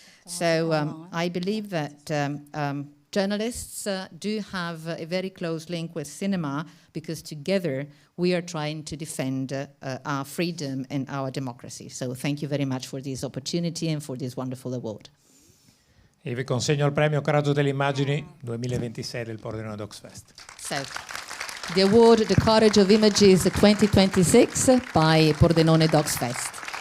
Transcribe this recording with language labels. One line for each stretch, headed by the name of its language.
English: So I believe that journalists do have a very close link with cinema, because together we are trying to defend our freedom and our democracy. So thank you very much for this opportunity and for this wonderful award.
Italian: E vi consegno il premio Coraggio delle Immagini 2026 del Pordenone Docs Fest.
English: So, the award, the Courage of Images 2026 by Pordenone Docs Fest.